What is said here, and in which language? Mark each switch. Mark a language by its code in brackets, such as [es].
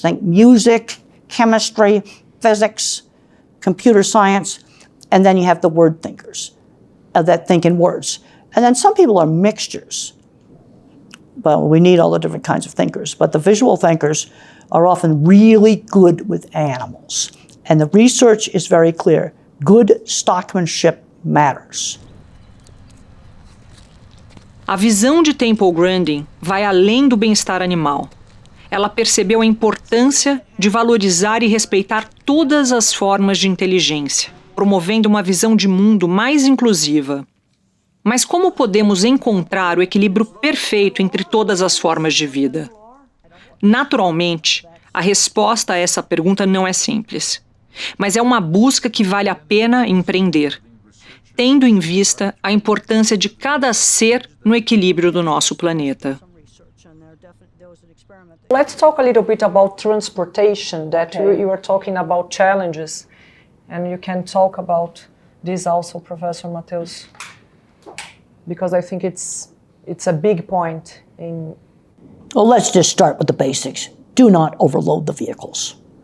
[en] Think music, chemistry, physics, computer science, and then you have the word thinkers that think in words. And then some people are mixtures. Well, we need all the different kinds of thinkers, but the visual thinkers are often really good with animals. And the research is very clear. Good stockmanship matters. [pt] A visão de Temple Grandin vai além do bem-estar animal. Ela percebeu a importância de valorizar e respeitar todas as formas de inteligência, promovendo uma visão de mundo mais inclusiva. Mas como podemos encontrar o equilíbrio perfeito entre todas as formas de vida? Naturalmente, a resposta a essa pergunta não é simples, mas é uma busca que vale a pena empreender, tendo em vista a importância de cada ser no equilíbrio do nosso planeta. [en] Let's talk a little bit about transportation, that you were talking about challenges, and you can talk about this also, Professor Matheus, because I think it's a big point in... Well, let's just start with the basics. Do not overload the vehicles.